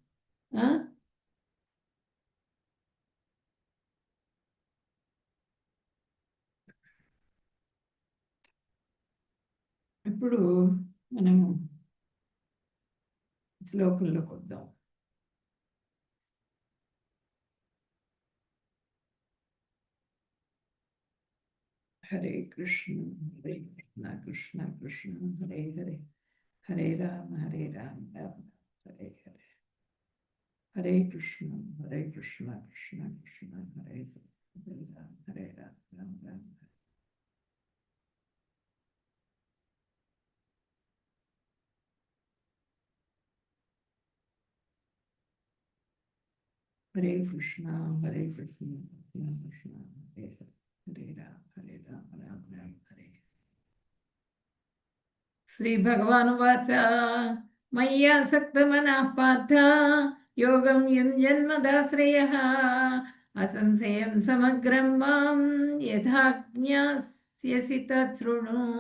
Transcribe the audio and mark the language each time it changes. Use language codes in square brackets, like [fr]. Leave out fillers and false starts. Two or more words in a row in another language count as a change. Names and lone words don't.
[te] ఇప్పుడు మనము శ్లోకంలోకి వద్దాం. [sa] హరే కృష్ణ హరే కృష్ణ కృష్ణ కృష్ణ హరే హరే, హరే రామ రామ రామ హరే హరే. హరే కృష్ణ కృష్ణ కృష్ణ హరే హరే, హరే రామ రామ రామ. హరే కృష్ణ కృష్ణ కృష్ణ హరే హరే, హరే రామ రామ రామ హరే. శ్రీ భగవానువాచ మయ్యాసక్తమనః పార్థ యోగం యుంజన్మదాశ్రయః అసంశయం సమగ్రం మాం యథా జ్ఞాస్యసి తచ్ఛృణు.